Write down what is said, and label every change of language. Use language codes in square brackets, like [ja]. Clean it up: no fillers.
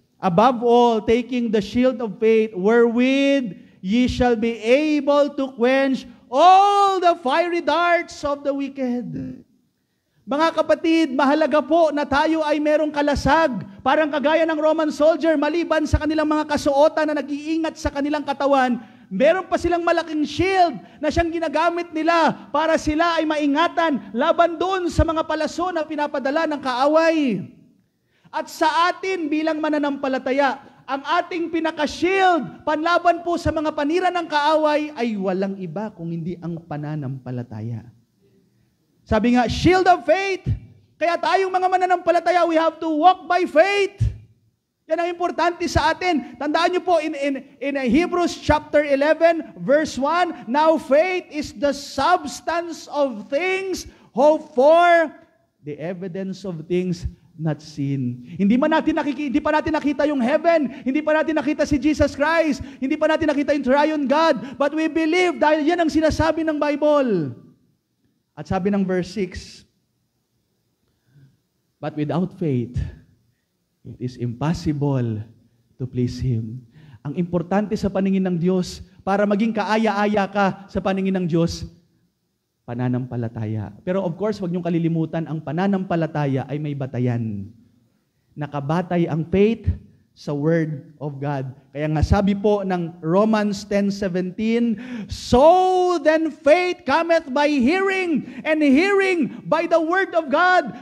[en] Above all, taking the shield of faith, wherewith ye shall be able to quench all the fiery darts of the wicked. [tl] Mga kapatid, mahalaga po na tayo ay merong kalasag. Parang kagaya ng Roman soldier, maliban sa kanilang mga kasuotan na nag-iingat sa kanilang katawan, meron pa silang malaking shield na siyang ginagamit nila para sila ay maingatan laban doon sa mga palaso na pinapadala ng kaaway. At sa atin bilang mananampalataya, ang ating pinaka-shield, panlaban po sa mga panira ng kaaway, ay walang iba kung hindi ang pananampalataya. Sabi nga, shield of faith. Kaya tayong mga mananampalataya, [en] we have to walk by faith. [tl] Yan ang importante sa atin. Tandaan niyo po [en] in Hebrews chapter 11, verse 1, now faith is the substance of things hoped for, the evidence of things not seen. [tl] Hindi pa natin nakita yung heaven, hindi pa natin nakita si Jesus Christ, hindi pa natin nakita yung triune God, [en] but we believe [tl] dahil yan ang sinasabi ng Bible. At sabi ng [en] verse 6, but without faith, it is impossible to please Him. [tl] Ang importante sa paningin ng Diyos, para maging kaaya-aya ka sa paningin ng Diyos, pananampalataya. Pero of course, huwag niyong kalilimutan, ang pananampalataya ay may batayan. Nakabatay ang faith sa Word of God. Kaya nga sabi po ng [en] Romans 10:17, so then faith cometh by hearing, and hearing by the Word of God.